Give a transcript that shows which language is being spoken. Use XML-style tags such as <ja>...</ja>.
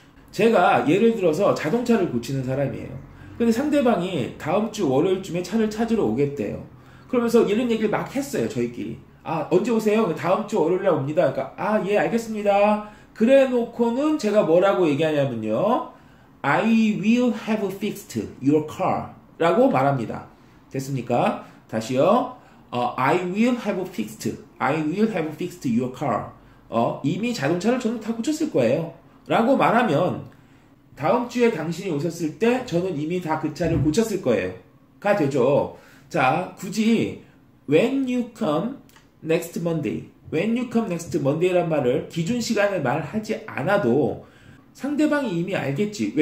<ko>제가 예를 들어서 자동차를 고치는 사람이에요. 근데 상대방이 다음 주 월요일쯤에 차를 찾으러 오겠대요. 그러면서 이런 얘기를 막 했어요, 저희끼리. 언제 오세요? 다음 주 월요일날 옵니다. 그러니까, 예, 알겠습니다. 그래 놓고는 제가 뭐라고 얘기하냐면요.</ko> <en>I will have fixed your car.</en> <ko>라고 말합니다. 됐습니까? 다시요.</ko> <en>I will have fixed your car.</en> <ko>이미 자동차를 저는 다 고쳤을 거예요. 라고 말하면 다음 주에 당신이 오셨을 때 저는 이미 다 그 차를 고쳤을 거예요. 가 되죠. 자, 굳이</ko> <en>when you come next Monday</en> <ko>란 말을 기준 시간을 말하지 않아도 상대방이 이미 알겠지.</ko>